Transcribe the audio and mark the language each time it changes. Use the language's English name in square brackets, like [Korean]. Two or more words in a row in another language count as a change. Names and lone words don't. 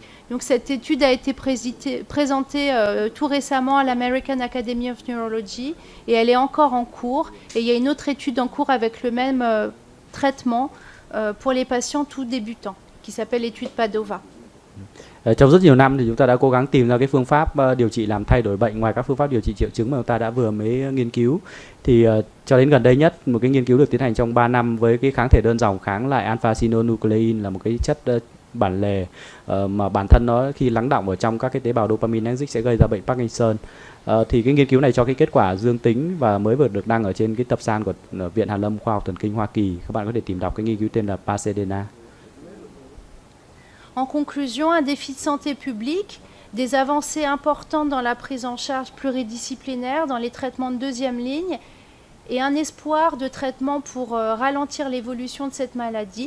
[French] Donc cette étude a été présentée tout récemment à l'American Academy of Neurology et elle est encore en cours. Et il y a une autre étude en cours avec le même traitement pour les patients tout débutants qui s'appelle l'étude Padova. [Vietnamese] Trong rất nhiều năm thì chúng ta đã cố gắng tìm ra cái phương pháp điều trị làm thay đổi bệnh ngoài các phương pháp điều trị triệu chứng mà chúng ta đã vừa mới nghiên cứu. Thì cho đến gần đây nhất, một cái nghiên cứu được tiến hành trong 3 năm với cái kháng thể đơn dòng kháng lại alpha-synuclein, là một cái chất bản lề mà bản thân nó khi lắng đọng ở trong các cái tế bào dopaminergic sẽ gây ra bệnh Parkinson. Thì cái nghiên cứu này cho cái kết quả dương tính và mới vừa được đăng ở trên cái tập san của Viện Hàn lâm Khoa học Thần kinh Hoa Kỳ. Các bạn có thể tìm đọc cái nghiên cứu tên là Pasadena. [French] En conclusion, un défi de santé publique, des avancées importantes dans la prise en charge pluridisciplinaire, dans les traitements de deuxième ligne, et un espoir de traitement pour ralentir l'évolution de cette maladie.